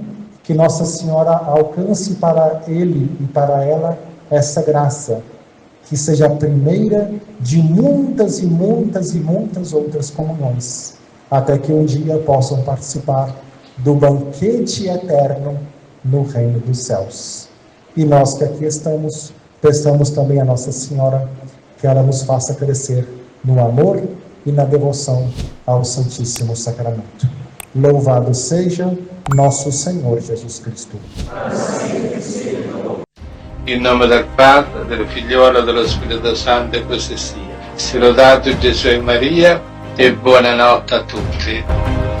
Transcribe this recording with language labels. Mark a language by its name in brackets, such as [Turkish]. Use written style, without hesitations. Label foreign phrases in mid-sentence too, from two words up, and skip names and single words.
[Portuguese] Que Nossa Senhora alcance para ele e para ela essa graça, que seja a primeira de muitas e muitas e muitas outras comunhões, até que um dia possam participar do banquete eterno no reino dos céus. E nós que aqui estamos, peçamos também a Nossa Senhora que ela nos faça crescer no amor e na devoção ao Santíssimo Sacramento. Louvado seja nosso Senhor Jesus Cristo. [Italian] In nome del Padre, del Figliolo e dello Spirito Santo, e così sia. Sia lodato Gesù e Maria, e buonanotte a tutti.